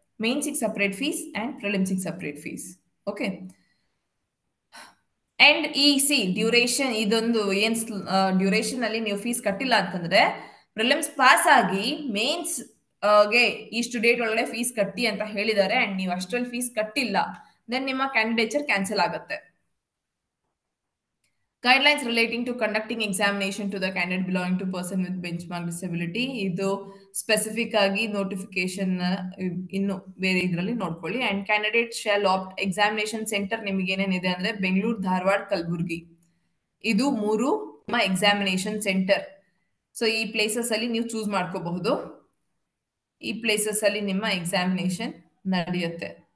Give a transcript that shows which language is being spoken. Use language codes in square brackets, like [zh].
[kn] ಮೇನ್ಸಿಗೆ separate fees and ಪ್ರಿಲಿಮ್ಸಿಗೆ separate fees. Okay, and duration, ಇದೊಂದು ಏನ್ duration ಅಲ್ಲಿ ನೀವು ಫೀಸ್ ಕಟ್ಟಿಲ್ಲ ಅಂತಂದ್ರೆ, ಪ್ರಿಲಿಮ್ಸ್ ಪಾಸ್ ಆಗಿ ಮೇನ್ಸ್ ಗೆ ಇಷ್ಟು ಡೇಟ್ ಒಳಗಡೆ ಫೀಸ್ ಕಟ್ಟಿ ಅಂತ ಹೇಳಿದ್ದಾರೆ ಅಂಡ್ ನೀವು ಅಷ್ಟರಲ್ಲಿ ಫೀಸ್ ಕಟ್ಟಿಲ್ಲ, ದೆನ್ ನಿಮ್ಮ ಕ್ಯಾಂಡಿಡೇಚರ್ ಕ್ಯಾನ್ಸಲ್ ಆಗುತ್ತೆ. [en] Guidelines relating to conducting examination to the candidate belonging to person with benchmark disability. [kn] ಇದು ಸ್ಪೆಸಿಫಿಕ್ ಆಗಿ ನೋಟಿಫಿಕೇಶನ್ ಇನ್ನು ಬೇರೆ ಇದರಲ್ಲಿ ನೋಡ್ಕೊಳ್ಳಿ. [en] and candidate shall opt examination centre [kn] ನಿಮಗೆ ಏನೇನಿದೆ ಅಂದ್ರೆ ಬೆಂಗಳೂರು, ಧಾರವಾಡ, ಕಲಬುರ್ಗಿ, ಇದು 3 ನಿಮ್ಮ ಎಕ್ಸಾಮಿನೇಷನ್ ಸೆಂಟರ್. ಸೊ ಈ ಪ್ಲೇಸಸ್ ಅಲ್ಲಿ ನೀವು ಚೂಸ್ ಮಾಡ್ಕೋಬಹುದು. ಈ ಪ್ಲೇಸಸ್ ಅಲ್ಲಿ ನಿಮ್ಮ ಎಕ್ಸಾಮಿನೇಷನ್ ನಡೆಯುತ್ತೆ.